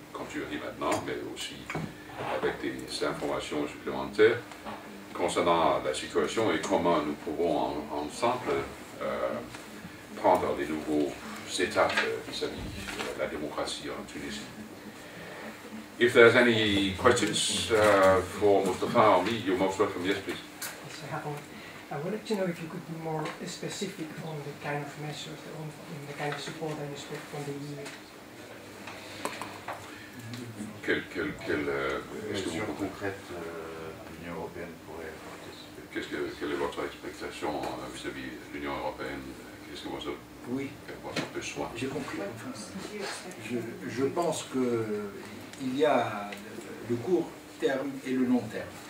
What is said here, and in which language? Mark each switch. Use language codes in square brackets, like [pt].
[fr] tu as dit maintenant, mais aussi avec des informations supplémentaires concernant la situation et comment nous pouvons ensemble prendre des nouveaux étapes vis-à-vis de la démocratie en Tunisie. [en] If there's any questions for Mustapha or me, you're most welcome. Yes, please. I wanted to know if you could be more specific on the kind of measures, on the kind of support that you expect from the EU. [fr] Est-ce que vous concrète l'Union européenne pourrait participer? Quelle est votre expectation vis-à-vis de l'Union européenne? Qu'est-ce que vous Oui, votre besoin? j'ai compris. Enfin, je pense qu'il y a le court terme et le long terme.